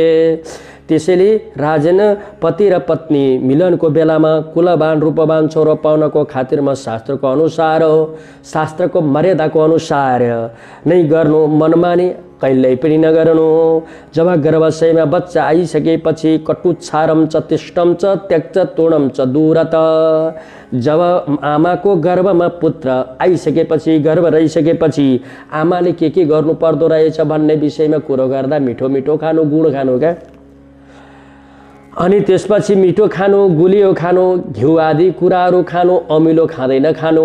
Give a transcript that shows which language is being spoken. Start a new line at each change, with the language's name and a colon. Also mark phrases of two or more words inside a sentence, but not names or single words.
Nepali: त्यसैले राजन पति र पत्नी मिलनको बेलामा कुलवान रूपवान छोरो पाउनको खातिरमा शास्त्रको अनुसार, शास्त्रको मर्यादाको अनुसार नै गर्नु, मनमानी कहिल्यै पनि नगर्नु।
Sanskrit: जब गर्भाशयमा बच्चा आइसकेपछि कटुच्छारम च तिष्ठम च त्यक्च तूर्णम च दूरत।
Nepali: जब आमाको गर्भमा पुत्र आइसकेपछि, गर्भ रहिसकेपछि आमाले के गर्नु पर्दो रहेछ भन्ने विषयमा कुरो गर्दा मिठो मिठो खानु, गुड खानु क्या। अनि त्यसपछि मिठो खानु, गुलियो खानु, घिउ आदि कुराहरू खानु, अमिलो खाँदैन खानु।